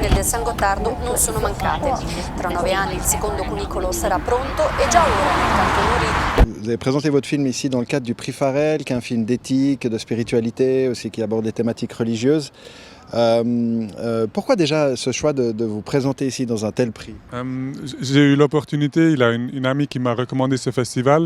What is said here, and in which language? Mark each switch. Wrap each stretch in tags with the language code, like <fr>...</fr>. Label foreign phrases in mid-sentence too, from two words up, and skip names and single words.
<it>San Gottardo non sono mancate. Tra 9 anni il secondo cunicolo sarà pronto e già ora nel Canton Uri.</it> <fr>Vous avez présenté votre film ici dans le cadre du Prix Farel, qui est un film d'éthique, de spiritualité, aussi qui aborde des thématiques religieuses. Pourquoi déjà ce choix de vous présenter ici dans un tel prix? J'ai eu l'opportunité, il y a une amie qui m'a recommandé ce festival.</fr>